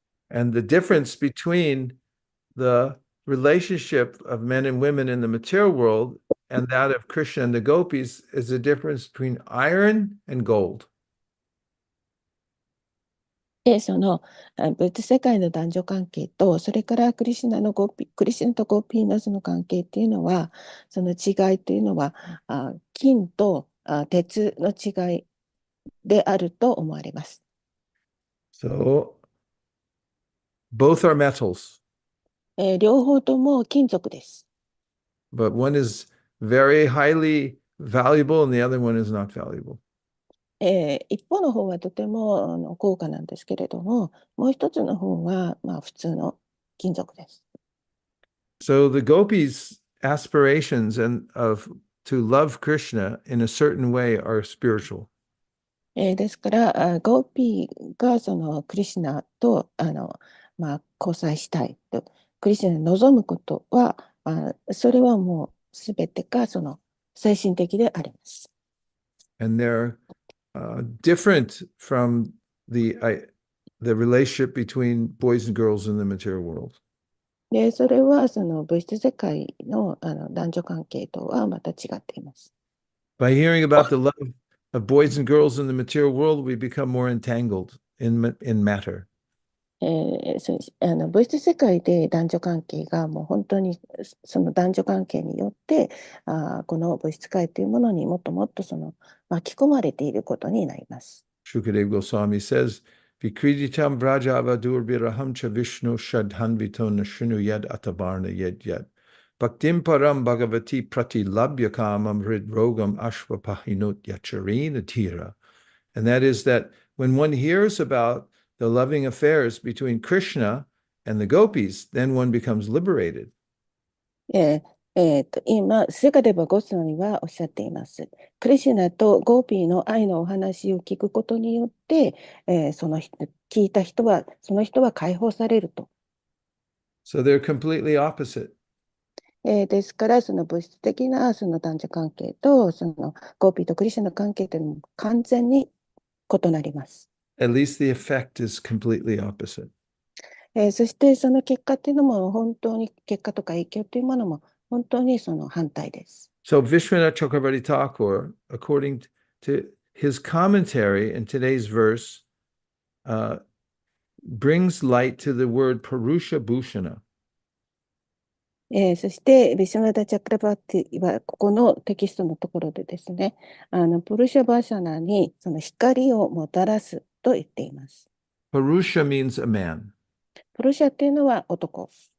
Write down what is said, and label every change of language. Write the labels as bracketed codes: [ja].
[en] And the difference between the relationship of men and women in the material world and that of Krishna and the gopis is the difference between iron and gold. [ja] で、物世界の男女関係と、それからクリシュナとゴーピーのその関係っていうのは、その違いというのは、金と鉄の違いであると思われます。 [en] So both are metals, [ja] 両方とも金属です。 [en] but one is very highly valuable and the other one is not valuable. [ja] 一方の方はとても高価なんですけれども、もう一つの方は普通の金属です。 [en] So the gopis' aspirations to love Krishna in a certain way are spiritual. [ja] ですから、ゴーピーがクリシュナと交際したいと、クリシュナに望むことは、それはもうすべてが精神的であります。 [en] And they're different from the relationship between boys and girls in the material world. [ja] で、それは物質世界の男女関係とはまた違っています。 [en] By hearing about the love of boys and girls in the material world, we become more entangled in matter. [ja] そうです。物質世界で男女関係がもう本当にその男女関係によってこの物質界というものにもっともっと巻き込まれていることになります。 [sa] Shukadeva Goswami says, Vikriditam Vrajavadur Viraham cha Vishnu Shadhanvito Nashunu Yad Atabarna Yed Yad. Bhaktim Param Bhagavati Prati Labhyakamam Hridrogam Ashvapahinut Yacharina Tira. [en] And that is that when one hears about the loving affairs between Krishna and the gopis, then one becomes liberated. [ja] 今、スガデバ・ゴスワミはおっしゃっています。クリシュナとゴーピーの愛のお話を聞くことによって、聞いた人は、その人は解放されると。 [en] So they're completely opposite. [ja] ですから、その物質的なその男女関係と、ゴーピーとクリシュナの関係というのも完全に異なります。 [en] At least the effect is completely opposite. [ja] そしてその結果っていうのも本当に結果とか影響というものも本当にその反対です。 [en] So Vishwanath Chakravarti Thakur, according to his commentary in today's verse, brings light to the word Purusha Bhushana. [ja] そして、ビシュナダ・チャクラバーティは、ここのテキストのところでですね、プルシャ・バーシャナにその光をもたらすと言っています。 [en] Purusha means a man, [ja] プルシャっていうのは男。